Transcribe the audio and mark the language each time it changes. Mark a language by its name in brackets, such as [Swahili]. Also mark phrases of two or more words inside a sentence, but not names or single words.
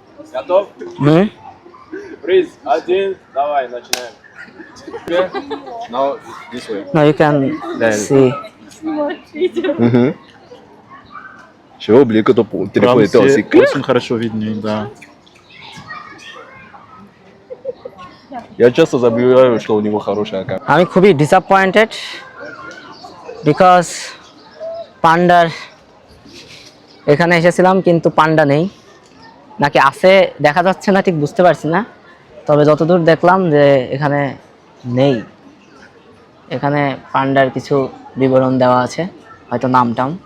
[Russian] Давай, начинаем. [English] Now this way. No, you can see. [Russian] Чего блика-то по телефоне Там очень хорошо видно, да. Я часто забываю, что у него хорошая камера. [Bangla] আমি খুবই [English] disappointed because [Bangla] পান্ডার এখানে এসেছিলাম কিন্তু পান্ডা নেই, নাকি আছে দেখা যাচ্ছে না, ঠিক বুঝতে পারছি না। তবে যতদূর দেখলাম যে এখানে নেই। এখানে পান্ডার কিছু বিবরণ দেওয়া আছে, হয়তো নামটাম।